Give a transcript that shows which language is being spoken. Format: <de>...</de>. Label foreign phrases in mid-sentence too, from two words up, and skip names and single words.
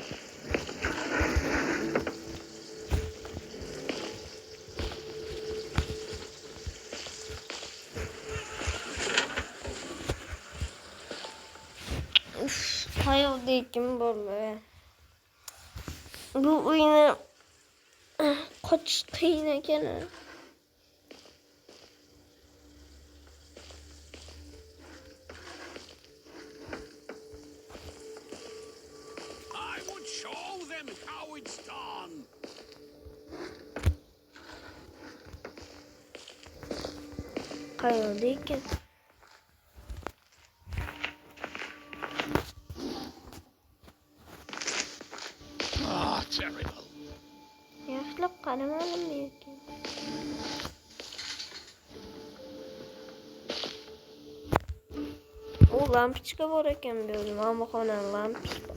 <uz>Qayoqda ekan bolalar? Bu o'yinni qochish qiyin ekan.</uz> <en>I would show them how it's done.</en> <uz>Qayoqda ekan?</uz> <en>Oh, terrible.</en> <uz>Yaxshilab qaramadim lekin. O lampochka bor ekan bu yerda, mamaxonaning lampochka.</uz>